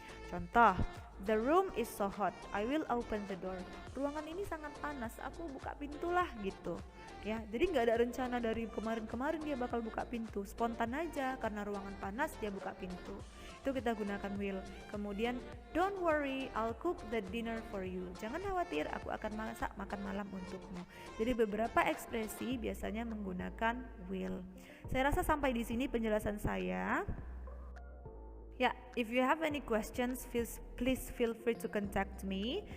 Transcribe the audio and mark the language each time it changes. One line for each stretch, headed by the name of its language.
English: Contoh, the room is so hot, I will open the door.
Indonesian: Ruangan ini sangat panas, aku buka pintu lah gitu. Ya, jadi nggak ada rencana dari kemarin-kemarin dia bakal buka pintu, spontan aja karena ruangan panas dia buka pintu. Itu kita gunakan will.
English: Kemudian, don't worry, I'll cook the dinner for you.
Indonesian: Jangan khawatir, aku akan masak makan malam untukmu. Jadi beberapa ekspresi biasanya menggunakan will. Saya rasa sampai di sini penjelasan saya.
English: Ya, if you have any questions, please feel free to contact me.